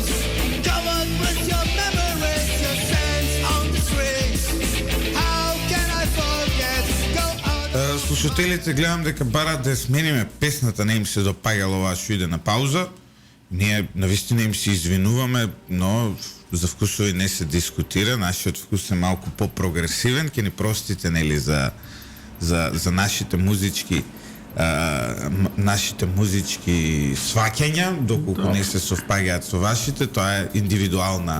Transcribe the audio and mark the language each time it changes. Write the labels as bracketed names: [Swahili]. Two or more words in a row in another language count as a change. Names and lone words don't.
[English] Covered with your memories, your sense on the streets. How can I forget? Go out. [Macedonian] Слушателите гледам дека барат да смениме песната, не им се допаѓало оваа што иде на пауза. Ние навистина им се извинуваме, но за вкусови не се дискутира. Нашиот вкус е малку по-прогресивен, ќе ни простите, нели, за нашите музички сваќања, доколку не се совпаѓаат со вашите, тоа е индивидуална